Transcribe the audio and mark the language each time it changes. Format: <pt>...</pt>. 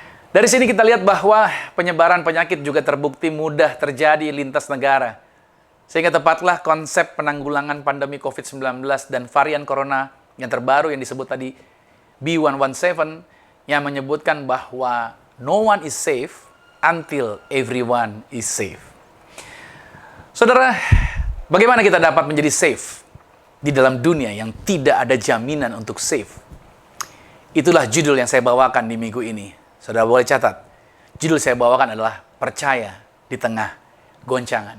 <id>Dari sini kita lihat bahwa penyebaran penyakit juga terbukti mudah terjadi lintas negara. Sehingga tepatlah konsep penanggulangan pandemi COVID-19 dan varian corona yang terbaru yang disebut tadi B117 yang menyebutkan bahwa</id> <en>no one is safe until everyone is safe.</en> <id>Saudara, bagaimana kita dapat menjadi safe di dalam dunia yang tidak ada jaminan untuk safe? Itulah judul yang saya bawakan di minggu ini. Saudara boleh catat, judul saya bawakan adalah percaya di tengah goncangan.</id>